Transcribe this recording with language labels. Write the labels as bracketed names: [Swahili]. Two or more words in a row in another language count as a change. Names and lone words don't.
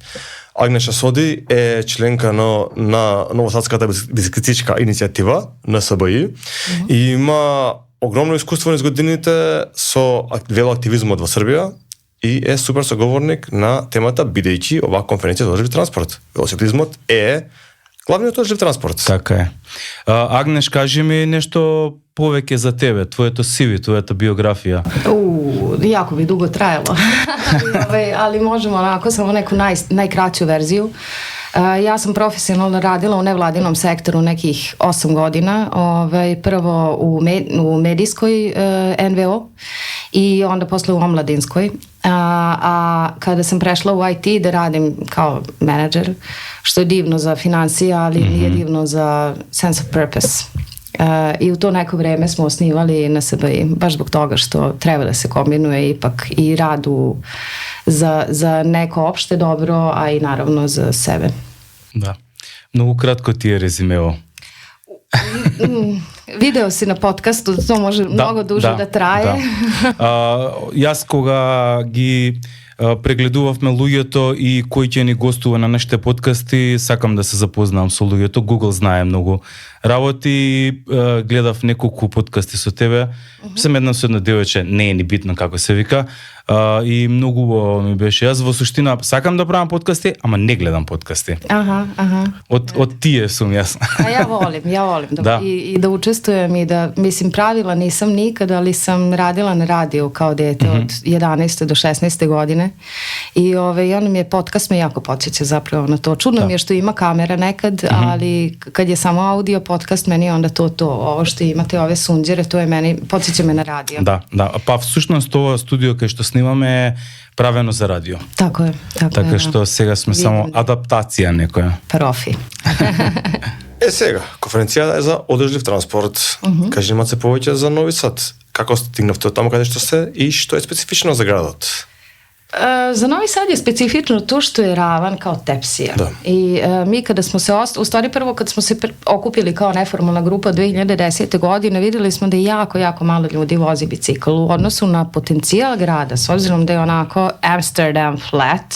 [Macedonian] Агнеша Соди е членка на Новосадската бициклистичка иницијатива на СБИ и има огромно искуство низ годините со велоактивизмот во Србија и е супер соговорник на темата, бидејќи оваа конференција за одржлив транспорт. Велосипедизмот е главниот одржлив транспорт. Така е. Агнеш, кажи ми нешто повеќе за тебе, твоето CV, твојата биографија. [Serbian] Jako bi dugo trajalo, ali možemo onako samo neku najkraću verziju. Ja sam profesionalno radila u nevladinom sektoru nekih 8 godina, prvo u medijskoj NVO i onda posle u omladinskoj. A kada sam prešla u IT da radim kao menadžer, što je divno za financije, ali nije divno za [English] sense of purpose. [Serbian] I u to neko vreme smo osnivali NSBI, baš zbog toga što treba da se kombinuje ipak i rad za neko opšte dobro, a i naravno za sebe. [Macedonian] Да. Многу кратко ти е резимео. [Serbian] Video si na podcastu, to može mnogo duže da traje. [Macedonian] Јас кога ги прегледувавме луѓето и кој ќе ни гостува на нашите подкасти, сакам да се запознавам со луѓето. Google знае многу работи, гледав неколку подкасти со тебе. Сам една со едно девојче, не е ни битно како се вика, и многу убаво ми беше. Јас во суштина сакам да правам подкасти, ама не гледам подкасти. Од тие сум јас. [Serbian] A ja volim da. I da učestvujem i da, mislim, pravila nisam nikad, ali sam radila na radiju kao dete od 11. do 16. godine i ono mi je podcast me jako podsjeća zapravo na to. Čudno mi je što ima kamera nekad, ali kad je samo audio podcast, meni je onda to. Ovo što imate, ove sunđere, to je meni, podsjeća me na radio. [Macedonian] Да. Па всушност ова студио кај што снимаме е правено за радио. [Serbian] Tako je. [Macedonian] Така што сега сме само адаптација некоја. [Serbian] Profi. [Macedonian] Сега, конференцијата е за одржлив транспорт. Кажи немаце повеќе за Нови Сад. Како стигнавте од таму каде што сте и што е специфично за градот? [Serbian] Za Novi Sad je specifično to što je ravan kao tepsija. Da. I mi kada smo se, u stvari prvo kad smo se okupili kao neformalna grupa 2010. godine, videli smo da jako, jako malo ljudi vozi bicikl u odnosu na potencijal grada, s obzirom da je onako Amsterdam flat.